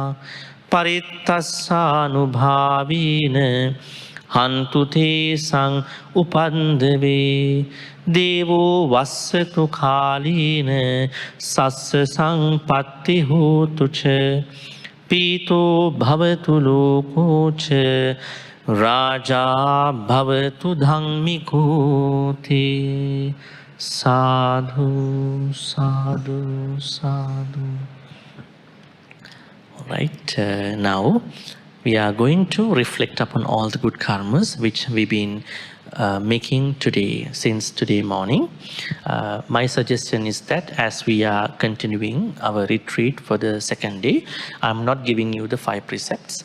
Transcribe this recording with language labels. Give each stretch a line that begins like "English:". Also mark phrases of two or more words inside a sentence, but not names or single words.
Pali: parittassanubhavena hantu te sang upandave Devo vassatu khalina sassa sampatti hotu cha pito bhavatu loko cha raja bhavatu dhammiko te sadhu sadhu sadhu.
English: All right, now we are going to reflect upon all the good karmas which we've been making today, since today morning. My suggestion is that as we are continuing our retreat for the second day, I'm not giving you the 5 precepts.